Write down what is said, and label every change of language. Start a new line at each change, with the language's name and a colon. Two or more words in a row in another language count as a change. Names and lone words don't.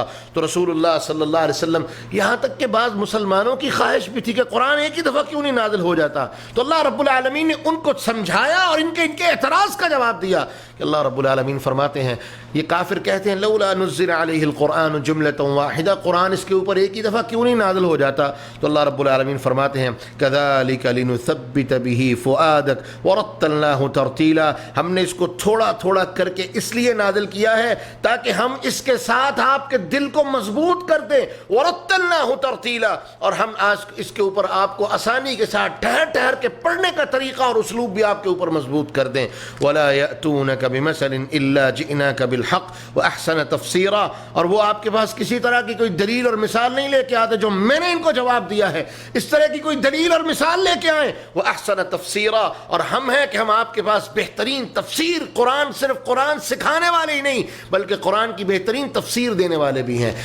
Urdu: تو رسول اللہ صلی اللہ علیہ وسلم یہاں تک کہ بعض مسلمانوں کی خواہش بھی تھی کہ قرآن ایک ہی دفعہ کیوں نہیں نازل ہو جاتا. تو اللہ رب العالمین نے ان کو سمجھایا اور ان کے اعتراض کا جواب دیا کہ اللہ رب العالمین فرماتے ہیں یہ کافر کہتے ہیں
Arabic: لولا نزل علیہ القرآن جملۃ واحدہ،
Urdu: قرآن اس کے اوپر ایک ہی دفعہ کیوں نہیں نازل ہو جاتا؟ تو اللہ رب العالمین فرماتے ہیں
Arabic: کذالک لنثبت به فؤادک ورتلناہ ترتیلا،
Urdu: ہم نے اس کو تھوڑا تھوڑا کر کے اس لیے نازل کیا ہے تاکہ ہم اس کے ساتھ آپ کے دل کو مضبوط کر دیں،
Arabic: ورتلناہ ترتیلا،
Urdu: اور ہم آج اس کے اوپر آپ کو آسانی کے ساتھ ٹھہر ٹھہر کے پڑھنے کا طریقہ اور اسلوب بھی آپ کے اوپر مضبوط کر دیں۔
Arabic: ولا یأتونک بمثل الا جئناک بالحق واحسن تفسیرا،
Urdu: اور وہ آپ کے پاس کسی طرح کی کوئی دلیل اور مثال نہیں لے کے آتے جو میں نے ان کو جواب دیا ہے، اس طرح کی کوئی دلیل اور مثال لے کے آئیں۔
Arabic: واحسن تفسیرا،
Urdu: اور ہم ہیں کہ ہم آپ کے پاس بہترین تفسیر، قرآن صرف قرآن سکھانے والے ہی نہیں بلکہ قرآن کی بہترین تفسیر دینے والے بھی ہیں۔